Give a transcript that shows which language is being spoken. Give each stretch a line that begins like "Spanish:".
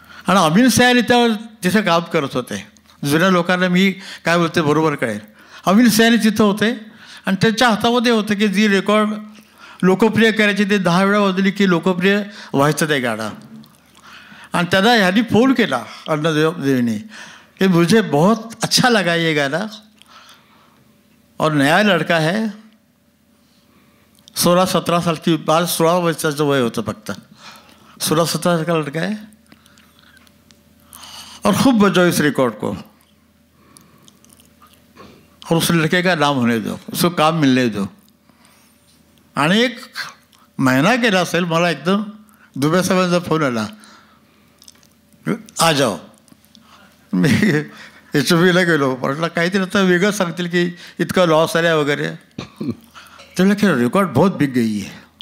Marathi: आणि अमीन सयानी त्यावर तिथे काम करत होते. जुन्या लोकांना मी काय बोलते बरोबर कळेल. अमीन सयानी तिथं होते आणि त्यांच्या हातामध्ये होतं की जी रेकॉर्ड लोकप्रिय करायची ते 10 वेळा वाजली की लोकप्रिय व्हायचं ते गाणं. आणि त्यांना ह्यांनी फोन केला अन्नदेवने
Hindi: कि मुझे बहुत अच्छा लगा ये गाना और नया लड़का है, 16-17 साल की,
Marathi: 16 वर्षाचं वय होतं फक्त,
Hindi: 16-17 का लड़का है और खूब बजाओ इस रिकॉर्ड को और उस लड़के का नाम होने दो, उसको काम मिलने दो.
Marathi: आणि 1 महिना गेला असेल, मला एकदम दुबे साहेबांचा फोन आला,
Hindi: आ जाओ.
Marathi: मी HMVला गेलो, म्हटलं काहीतरी आता वेगळं सांगतील की इतका लॉस आला वगैरे.
Hindi: त्याला की रेकॉर्ड बहुत बिक गई आहे.